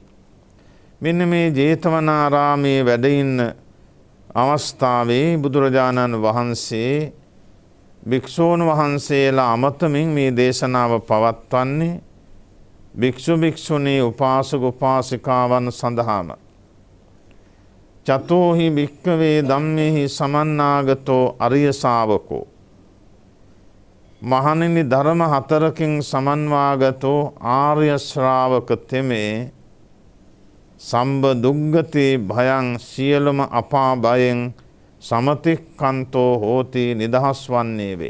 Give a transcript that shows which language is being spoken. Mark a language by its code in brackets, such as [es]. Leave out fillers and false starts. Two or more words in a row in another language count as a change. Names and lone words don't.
[si] මෙන්න මේ ජේතවනාරාමේ වැඩ ඉන්න අවස්ථාවේ බුදුරජාණන් වහන්සේ භික්ෂූන් වහන්සේලා අමතමින් මේ දේශනාව පවත්වන්නේ භික්ෂු භික්ෂුණී උපාසක උපාසිකාවන් සඳහාම. [pi] චතෝහි භික්ඛවේ ධම්මේහි සමන්නාගතෝ අරිය ශාවකෝ. [si] මහණෙනි ධර්ම හතරකින් සමන්වාගතෝ ආර්ය ශ්‍රාවක තෙමේ [pi] සම්බ දුග්ගති භයං [si] සියලුම අපා භයෙන් [pi] සමතික්කන්තෝ හෝති [si] නිදහස් වන්නේ වෙයි.